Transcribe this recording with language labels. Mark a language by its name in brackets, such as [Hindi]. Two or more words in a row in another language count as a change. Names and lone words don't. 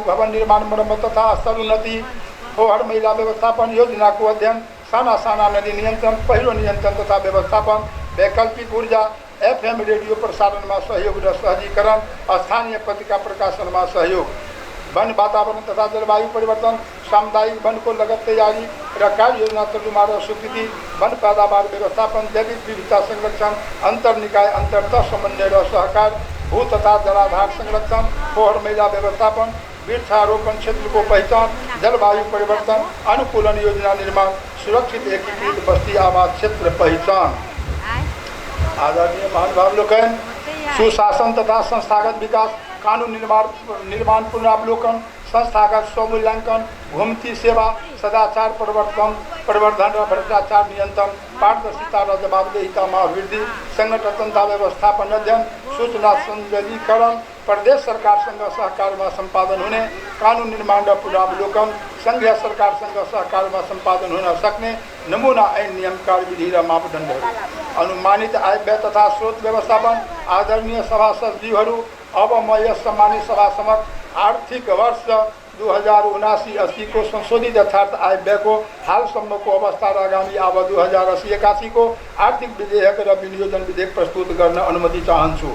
[Nepali] भवन निर्माण मर्मत तथा स्तर उन्नति, फोहोर मैला व्यवस्थापन योजनाको अध्ययन, साना साना नदी नियन्त्रण, पहिरो नियन्त्रण तथा व्यवस्थापन, वैकल्पिक ऊर्जा, [English] FM radio [Nepali] प्रसारणमा सहयोग र सहजीकरण, स्थानीय पत्रिका प्रकाशनमा सहयोग, वन वातावरण तथा जलवायु परिवर्तन, सामुदायिक वनको लगत तयारी र कार्य योजना तर्जुमा र स्वीकृति, वन पैदावार व्यवस्थापन, जैविक विविधता संरक्षण, अन्तर्निकाय अन्तर्तः समन्वय र सहकार, भू तथा जलाधार संरक्षण, फोहर मैला व्यवस्थापन, वृक्षारोपण क्षेत्र को पहचान, जलवायु परिवर्तन अनुकूलन योजना निर्माण, सुरक्षित एकीकृत बस्ती आवास क्षेत्र पहचान। आदरणीय महानुभाव लोकन, सुशासन तथा संस्थागत विकास, कानून निर्माण पुनरावलोकन, संस्थागत स्वमूल्यांकन, घुमती सेवा, सदाचार प्रवर्धन र भ्रष्टाचार नियंत्रण, पारदर्शिता र जवाबदेहितामा वृद्धि, संगठनता व्यवस्थापन अध्ययन, सूचना संजलीकरण, प्रदेश सरकारसँग सहकारमा सम्पादन हुने, कानून निर्माण र पुनरावलोकन, संघीय सरकारसँग सहकारमा सम्पादन हुन सक्ने नमूना ऐन नियम कार्यविधि र मापदण्डहरू, अनुमानित आय व्यय तथा स्रोत व्यवस्थापन। आदरणीय सभासदज्यूहरू, अब म यस सम्मानित सभा समक्ष आर्थिक वर्ष 2079-80 को संशोधित यथार्थ आय व्यय को हालसम्मको अवस्था र आगामी अब 2080-81 को आर्थिक विधेयक र विनियोजन विधेयक प्रस्तुत गर्न अनुमति चाहन्छु।